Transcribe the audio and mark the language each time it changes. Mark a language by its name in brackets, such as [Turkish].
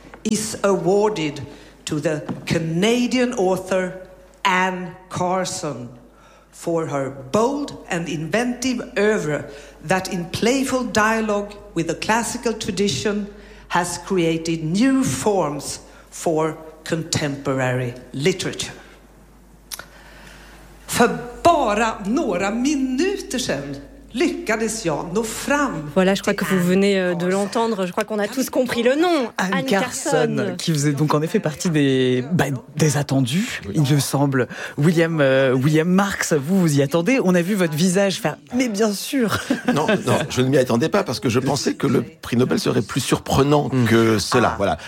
[English] is awarded to the Canadian author Anne Carson for her bold and inventive oeuvre that in playful dialogue with the classical tradition has created new forms for contemporary literature. [Swedish] För bara några minuter sedan lyckades jag nå fram. [French] Voilà, je crois que vous venez de l'entendre. Je crois qu'on a tous compris le nom. Anne Carson. Qui faisait donc en effet partie des attendus, oui. Il me semble. William Marx, vous y attendez. On a vu votre visage faire « Mais bien sûr !» Non, je ne m'y attendais pas parce que je pensais que le prix Nobel serait plus surprenant que cela. Ah. Voilà.